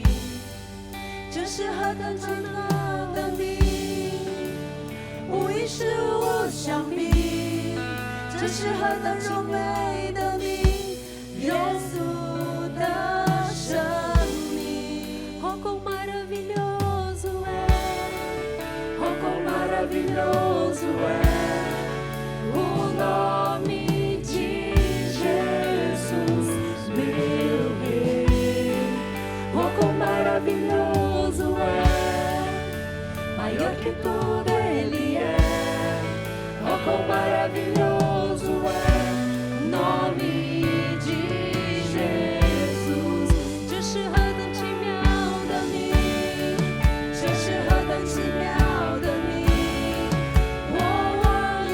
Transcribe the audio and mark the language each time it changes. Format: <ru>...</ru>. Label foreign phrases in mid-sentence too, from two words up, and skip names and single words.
<zh>这是何等奇妙的名，无一事无相比。这是何等荣美的名，耶稣的生命。</zh> <pt>Oh, quão maravilhoso é, oh, quão maravilhoso é o nome de Jesus, meu Rei. Oh, quão maravilhoso é, maior que tudo Ele é. Oh, quão maravilhoso é o nome de Jesus.</pt> <zh>这是何等奇妙的名，这是何等奇妙的名，我望</zh>